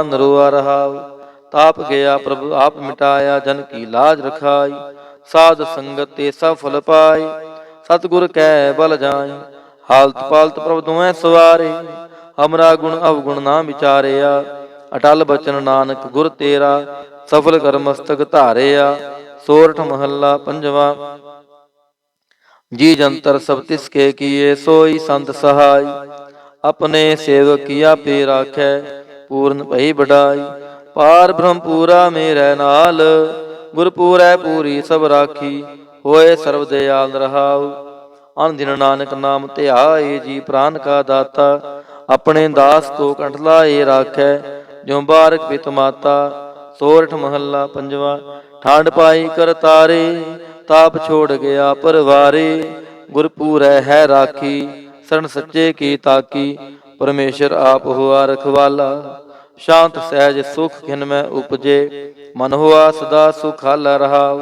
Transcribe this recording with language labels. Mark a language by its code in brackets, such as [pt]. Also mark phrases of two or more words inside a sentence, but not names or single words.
[pa] ਨਰੋਆ ਰਹਾਉ ਤਾਪ ਗਿਆ ਪ੍ਰਭ ਆਪ ਮਿਟਾਇਆ ਜਨ ਕੀ ਲਾਜ ਰਖਾਈ ਸਾਧ ਸੰਗਤ ਤੇ ਸਭ ਫਲ ਪਾਈ ਸਤਿਗੁਰ ਕੈ ਬਲ ਜਾਈ ਹਾਲਤ ਪਾਲਤ ਪ੍ਰਭ ਦੁਐ ਸਵਾਰੇ ਹਮਰਾ ਗੁਣ ਅਵਗੁਣ ਨਾ ਵਿਚਾਰਿਆ ਅਟਲ ਬਚਨ ਨਾਨਕ ਗੁਰ ਤੇਰਾ ਸਫਲ ਕਰ ਮਸਤਕ ਧਾਰਿਆ ਸੋਰਠ ਮਹੱਲਾ ਪੰਜਵਾ [hi] जी जंतर सब तिसके किए सोई संत सहाय। अपने सेवक किया पे राखै पूर्ण भई बढ़ाई। पार ब्रह्म पूरा मेरे नाल गुर पूरै पूरी सब राखी। होए सर्व दयाल रहाउ अन दिन नानक नाम ਧਿਆਏ जी प्राण का दाता। अपने दास को कंठ लाए राखै जो बारक पित माता। [pa] सोरठ महला पंजवा। ਠੰਡ ਪਾਈ ਕਰ ਤਾਰੇ ਤਾਪ ਛੋੜ ਗਿਆ ਪਰਵਾਰੇ। ਗੁਰਪੂਰੈ ਹੈ ਰਾਖੀ ਸਰਣ ਸੱਚੇ ਕੀ ਤਾਕੀ। ਪਰਮੇਸ਼ਰ ਆਪ ਹੁਆ ਰਖਵਾਲਾ ਸ਼ਾਂਤ ਸਹਿਜ ਸੁਖ ਖਿਨ ਮੈਂ ਉਪਜੇ। ਮਨ ਹੁਆ ਸਦਾ ਸੁਖਾਲਾ ਰਹਾਉ।